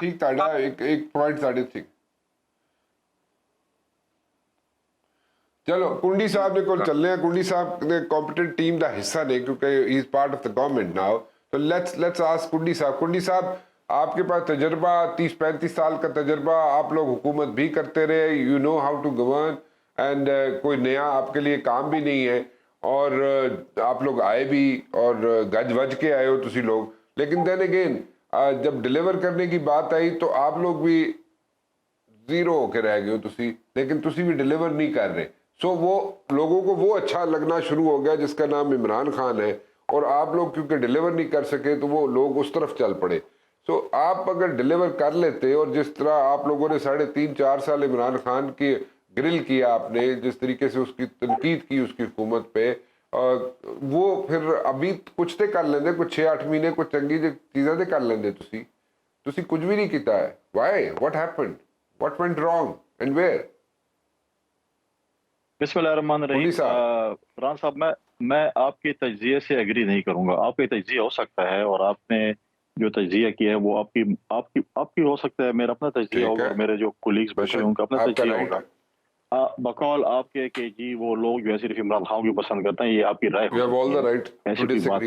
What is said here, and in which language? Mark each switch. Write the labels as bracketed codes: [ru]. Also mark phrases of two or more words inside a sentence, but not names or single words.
[ur] ٹھیک تاڑا ایک پوائنٹ ساڑھے ٹھیک. چلو کنڈی صاحب نے کل چل رہے ہیں. کنڈی صاحب نے [en] competent team [ur] دا حصہ نہیں کیونکہ [en] he is part of the government now. [ur] تو [en] let's ask [ur] کنڈی صاحب. کنڈی صاحب آپ کے پاس تجربہ 30-35 سال کا تجربہ, آپ لوگ حکومت بھی کرتے رہے, [en] you know how to govern, and [ur] کوئی نیا آپ کے لیے کام بھی نہیں ہے, اور آپ لوگ آئے بھی اور [pa] گج وج کے آئے ہو تسی لوگ. [ur] لیکن [en] then again [ur] جب ڈیلیور کرنے کی بات آئی تو آپ لوگ بھی زیرو ہو کے رہ گئے ہو تسی, لیکن تسی بھی ڈیلیور نہیں کر رہے. سو وہ لوگوں کو وہ اچھا لگنا شروع ہو گیا جس کا نام عمران خان ہے, اور آپ لوگ کیونکہ ڈیلیور نہیں کر سکے تو وہ لوگ اس طرف چل پڑے. سو آپ اگر ڈیلیور کر لیتے, اور جس طرح آپ لوگوں نے 3.5-4 سال عمران خان کی گرل کیا, آپ نے جس طریقے سے اس کی تنقید کی اس کی حکومت پہ, وہ پھر ابھی [pa] کچھ تے کر لیندے, [ur] کچھ 6-8 مہینے [pa] کچھ چنگی چیزیں تے کر لیندے. تسی کچھ بھی نہیں کیتا ہے. [en] Why, what happened, what went wrong and where? [ar] بسم اللہ الرحمن الرحیم. [ur] فرحان صاحب, میں آپ کے تجزیے سے ایگری نہیں کروں گا. آپ کا تجزیہ ہو سکتا ہے, اور آپ نے جو تجزیہ کیا ہے وہ آپ کی ہو سکتا ہے, میرا اپنا تجزیہ ہوگا, اور میرے جو کولیگز بیٹھے ہیں ان کا اپنا تجزیہ ہوگا. بقول آپ کے کہ جی وہ لوگ جو ہے صرف عمران خان کو پسند کرتے ہیں, یہ آپ کی رائے ہے.